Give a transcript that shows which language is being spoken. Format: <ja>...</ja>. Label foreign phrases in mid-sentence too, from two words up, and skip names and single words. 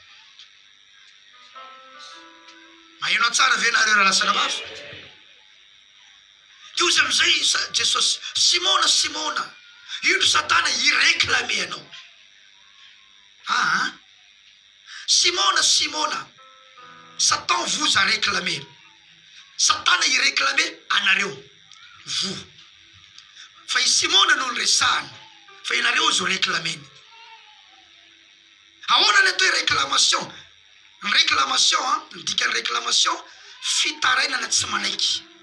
<mg>maheno tsara ve nareo raha lasana mafy io izy am'izay Jesosy Simona indro Satana hireklame anao Simona</mg> <fr>Satan vous a réclamé</fr> <mg>Satana hireklame anareo vous fa i Simona no resahany fa inareo zo reklameny ahoana ny atao réclamation midika ny réclamation fitarainana tsy manaiky</mg>